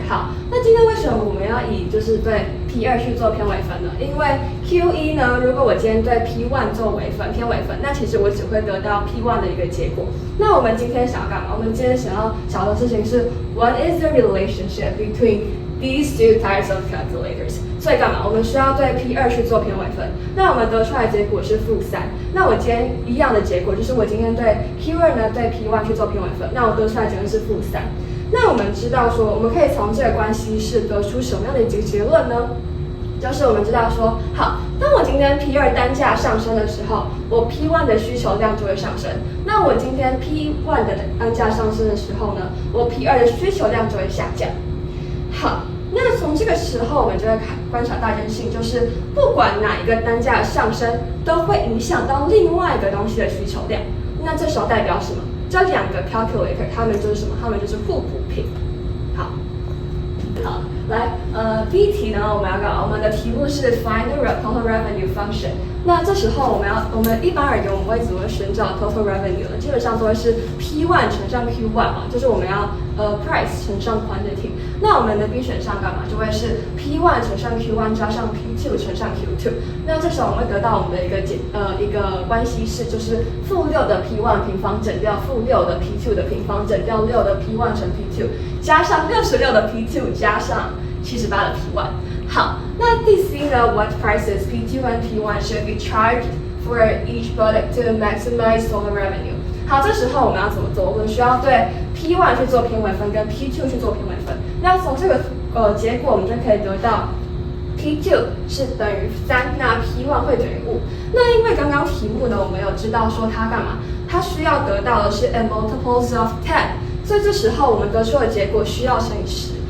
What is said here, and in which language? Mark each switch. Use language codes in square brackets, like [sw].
[zh] 好，那今天为什么我们要以就是对 P2 去做偏微分呢？因为 Q1 呢，如果我今天对 P1 做偏微分，那其实我只会得到 P1 的一个结果。那我们今天想要干嘛？我们今天想要找的事情是 [en] What is the relationship between these two types of calculators? [zh] 所以干嘛？我们需要对 P2 去做偏微分。那我们得出来的结果是-3。那我今天一样的结果就是我今天对 Q2 呢对 P1 去做偏微分，那我得出来的结论是-3。那我们知道说，我们可以从这个关系式得出什么样的一个结论呢？就是我们知道说，好，当我今天 P2 单价上升的时候，我 P1 的需求量就会上升。那我今天 P1 的单价上升的时候呢，我 P2 的需求量就会下降。好，那从这个时候我们就会观察到一件事情，就是不管哪一个单价的上升，都会影响到另外一个东西的需求量。那这时候代表什么？这两个 calculator 它们就是什么？它们就是互补品。好，来，第一题呢，我们要干嘛？我们的题目是 [en] Find the total revenue function。 [zh] 那这时候我们一般而言，我们会怎么寻找 total revenue 呢？基本上都会是 P1 乘上 Q1 嘛，就是我们要price 乘上 quantity。那我们的 B 选项干嘛？就会是 P1 乘上 Q1 加上 P2 乘上 Q2。那这时候我们会得到我们的一个关系式，就是-6的 P1 平方整掉-6的 P2 的平方整掉6的 P1 乘 P2 加上66的 P2 加上78的 P1。好，那第 C 呢 ？ [en] What prices P2 and P1 should be charged for each product to maximize total revenue？ [zh] 好，这时候我们要怎么做？我们需要对 P1 去做偏微分，跟 P2 去做偏微分。那从这个结果，我们就可以得到 P2 是等于3，那 P1 会等于5。那因为刚刚题目呢，我们有知道说它干嘛？它需要得到的是 [en] a multiples of 10， [zh] 所以这时候我们得出的结果需要乘以10。